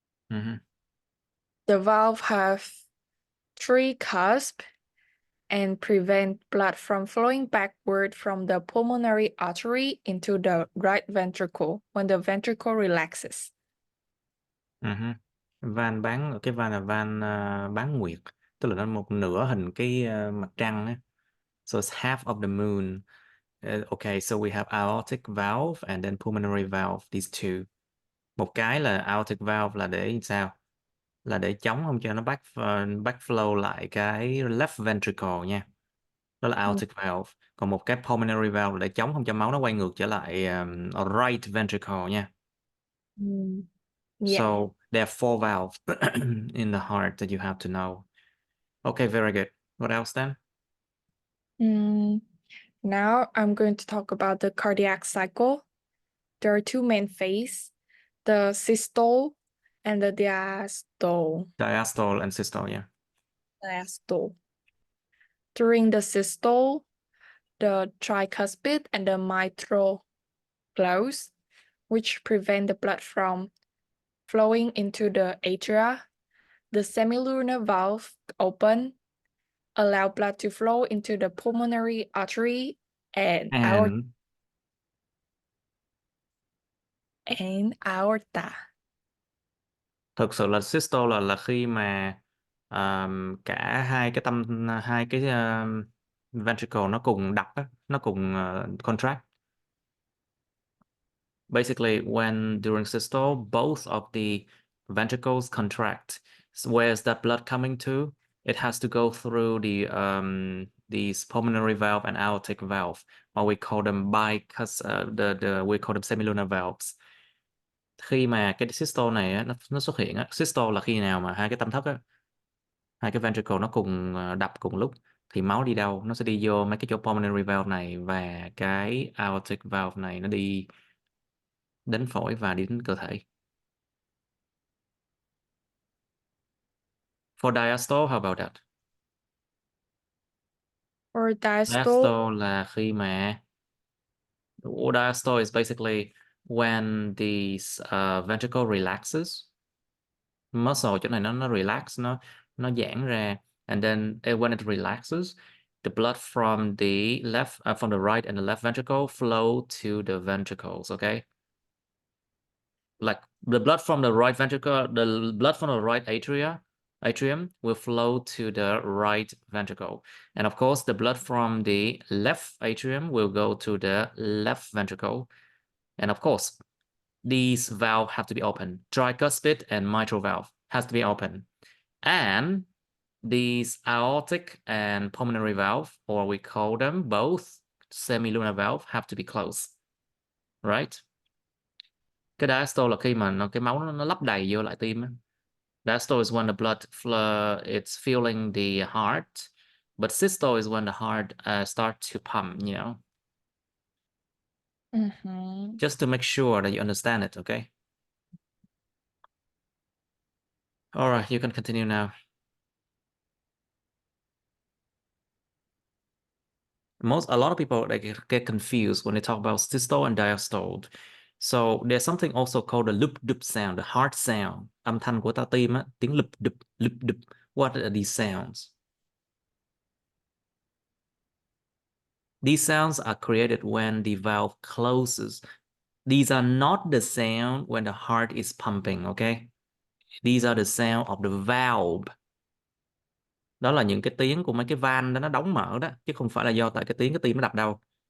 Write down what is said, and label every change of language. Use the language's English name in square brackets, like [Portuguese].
[English] The valve have three cusps and prevent blood from flowing backward from the pulmonary artery into the right ventricle when the ventricle relaxes. [Vietnamese] Van bán, cái van là van bán nguyệt, tức là nó một nửa hình cái mặt trăng á. [English] So it's half of the moon. Okay, so we have aortic valve and then pulmonary valve, these two. [Vietnamese] Một cái là aortic valve là để sao? Là để chống không cho nó backflow lại cái left ventricle nha. Đó là aortic valve. Còn một cái pulmonary valve là để chống không cho máu nó quay ngược trở lại right ventricle nha. [English] Yeah. So there are four valves in the heart that you have to know. Okay, very good. What else then? Now I'm going to talk about the cardiac cycle. There are two main phases, the systole and the diastole. Diastole and systole, yeah. Diastole. During the systole, the tricuspid and the mitral close, which prevent the blood from flowing into the atria. The semilunar valve open, allow blood to flow into the pulmonary artery and aorta. [Vietnamese] Thực sự là systole là khi mà cả hai cái ventricle nó cùng đập á, nó cùng contract. [English] Basically, when during systole, both of the ventricles contract. So where's that blood coming to? It has to go through these pulmonary valve and aortic valve, or we call them we call them semilunar valves. [Vietnamese] Khi mà cái systole này á, nó xuất hiện á, systole là khi nào mà hai cái tâm thất á, hai cái ventricle nó cùng đập cùng lúc thì máu đi đâu? Nó sẽ đi vô mấy cái chỗ pulmonary valve này và cái aortic valve này nó đi đến phổi và đi đến cơ thể. [English] For diastole, how about that? For [Vietnamese] Diastole là khi mà [English] diastole is basically when the ventricle relaxes. Muscle [Vietnamese] chỗ này nó relax, nó giãn ra, [English] and then when it relaxes, the blood from the from the right and the left ventricle flow to the ventricles, okay? Like the blood from the right ventricle, the blood from the right atrium will flow to the right ventricle. And of course, the blood from the left atrium will go to the left ventricle. And of course, these valves have to be open. Tricuspid and mitral valve has to be open. And these aortic and pulmonary valve, or we call them both semilunar valve, have to be closed. Right? [Vietnamese] Cái diastole là khi mà cái máu nó lấp đầy vô lại tim á. [English] Diastole is when the blood flow, it's filling the heart, but systole is when the heart starts to pump, you know. Just to make sure that you understand it, okay? All right, you can continue now. A lot of people get confused when they talk about systole and diastole. So there's something also called the loop doop sound, the heart sound. [Vietnamese] Âm thanh của ta tim á, tiếng loop doop, loop doop. [English] What are these sounds? These sounds are created when the valve closes. These are not the sound when the heart is pumping, okay? These are the sound of the valve. [Vietnamese] Đó là những cái tiếng của mấy cái van đó nó đóng mở đó, chứ không phải là do tại cái tiếng cái tim nó đập đâu.